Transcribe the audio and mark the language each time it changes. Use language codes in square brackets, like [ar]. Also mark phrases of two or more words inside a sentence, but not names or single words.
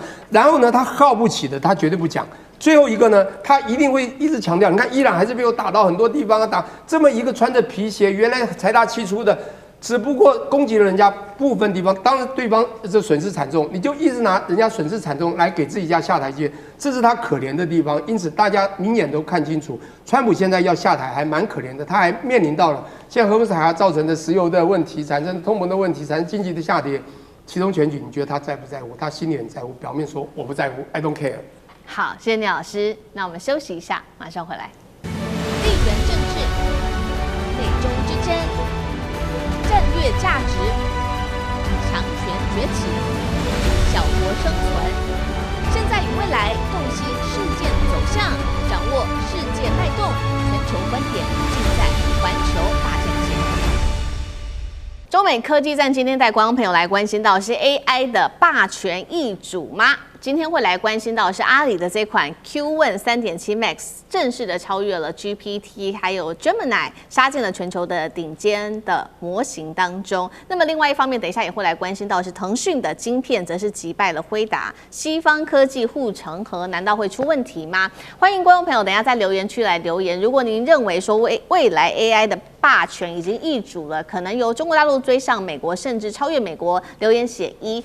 [zh] 然後呢，他耗不起的，他絕對不講。最後一個呢，他一定會一直強調，你看伊朗還是被我打到很多地方啊，打這麼一個穿着皮鞋，原來財大氣粗的，只不過攻擊了人家部分地方，當然對方這損失慘重，你就一直拿人家損失慘重來給自己家下台階，這是他可憐的地方。因此大家明眼都看清楚，川普現在要下台還蠻可憐的，他還面臨到了現在荷蘭海峽造成的石油的問題，產生通膨的問題，產生經濟的下跌，其中選舉，你覺得他在不在乎？他心裡很在乎，表面說我不在乎 ， [en] I don't care。 [zh] 好，謝謝聶老師。那我們休息一下，馬上回來。地緣政治、美中之爭、戰略價值、強權崛起、小國生存，現在與未來洞悉事件走向。全球觀點盡在環球大戰線。中美科技戰今天帶觀眾朋友來關心到是 AI 的霸權易主嗎？今天會來關心到是阿里的這款 Q1 3.7 Max 正式的超越了 GPT 還有 Gemini， 殺進了全球的頂尖的模型當中。那麼另外一方面，等一下也會來關心到是騰訊的晶片則是擊敗了輝達，西方科技護城河難道會出問題嗎？歡迎觀眾朋友等一下在留言區來留言。如果您認為說未來 AI 的霸權已經易主了，可能由中國大陸追上美國，甚至超越美國，留言寫1。